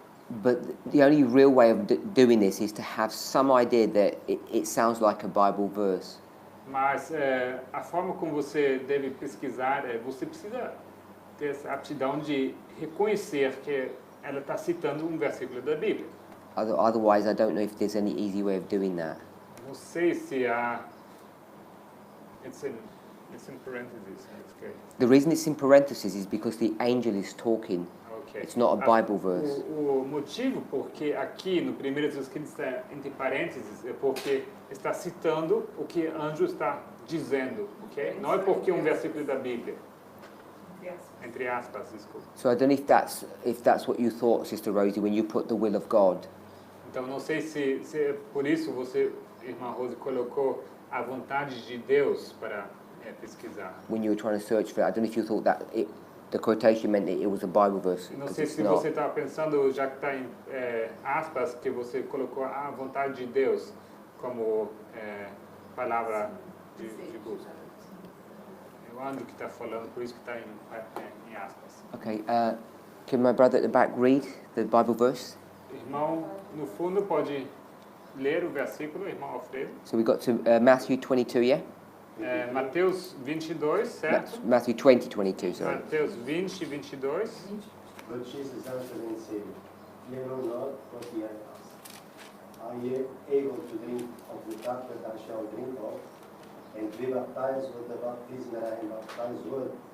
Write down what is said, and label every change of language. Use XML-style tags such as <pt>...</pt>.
<en>But the only real way of doing this is to have some idea that it sounds like a Bible verse.</en> <pt>Mas a forma como você deve pesquisar é você precisa ter essa aptidão de reconhecer que ela está citando um versículo da Bíblia.</pt> <en>Otherwise, I don't know if there's any easy way of doing that.</en> <pt>Não sei se há...</pt> <en>It's in parentheses. Okay. The reason it's in parentheses is because the angel is talking. Okay. It's not a Bible verse.</en> <pt>O motivo porque aqui no primeiro texto que está entre parênteses é porque está citando o que anjo está dizendo, ok? Não é porque é um versículo da Bíblia. Entre aspas, desculpa.</pt> <en>So I don't know if that's what you thought, Sister Rosie, when you put the will of God.</en> <pt>Então não sei se é por isso você, irmã Rose, colocou a vontade de Deus para pesquisar.</pt> <en>When you were trying to search for it, I don't know if you thought that the quotation meant that it was a Bible verse.</en> <pt>Não sei se você estava pensando, já que está em aspas, que você colocou a vontade de Deus como palavra de busca. É o anjo que está falando, por isso que está em aspas.</pt> <en>Okay, can my brother at the back read the Bible verse?</en> <pt>Irmão, no fundo, pode ler o versículo, irmão Alfredo.</pt> <en>So we got to Matthew 22, yeah?</en> <pt>Mateus 22, certo?</pt> <en>Matthew 20, 22, sorry.</en> <pt>Mateus 20, 22.</pt> <en>But Jesus answered and said, Fear not what ye have asked. Are ye able to drink of the cup that I shall drink of, and be baptized with the baptism that I am baptized with?</en>